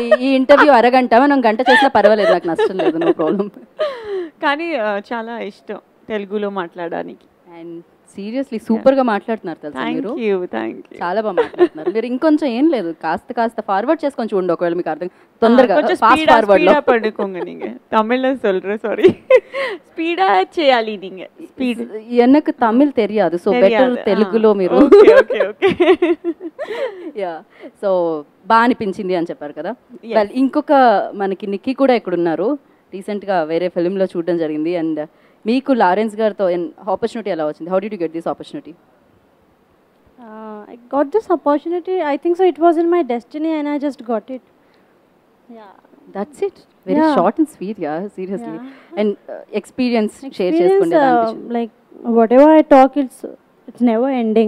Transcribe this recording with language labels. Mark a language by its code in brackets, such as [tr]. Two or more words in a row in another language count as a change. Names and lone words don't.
[te] ఈ ఇంటర్వ్యూ అరగంట, మనం గంట చేసినా పర్వాలేదు, నాకు నష్టం లేదు, [en] no problem. [te] కానీ చాలా ఇష్టం తెలుగులో మాట్లాడడానికి. [en] and seriously super [te] గా మాట్లాడుతున్నారు తెలుసా మీరు. [en] Thank you. [te] చాలా బాగా మాట్లాడుతున్నారు మీరు. ఇంకొంచెం ఏం లేదు, కాస్త ఫార్వర్డ్ చేసుకొని చూడండి ఒకవేళ మీకు అర్థం తొందరగా. [en] fast forward లో [ta] పడుకోంగ நீங்க தமிழ்ல சொல்றேன், [te] సారీ. స్పీడా చేయాలి நீங்க. స్పీడ్ [ta] எனக்கு தமிழ் தெரியாது, [en] so better [te] తెలుగులో మీరు. [en] Okay okay. ya, so [te] బాగా అనిపించింది అని చెప్పారు కదా. వెల్, ఇంకొక మనకి నిక్కీ కూడా ఇక్కడ ఉన్నారు. రీసెంట్గా వేరే ఫిల్మ్లో చూడడం జరిగింది. అండ్ మీకు లారెన్స్ గారితో ఆపర్చునిటీ ఎలా వచ్చింది? [en] How did you get this opportunity? I got this opportunity. I think so. It was in my destiny, and I just got it. Yeah. That's it. Very Yeah. short and sweet, yeah. Seriously. Yeah. And experience share Experience, [te] చేసుకుంటే [en] like whatever I talk, it's never ending.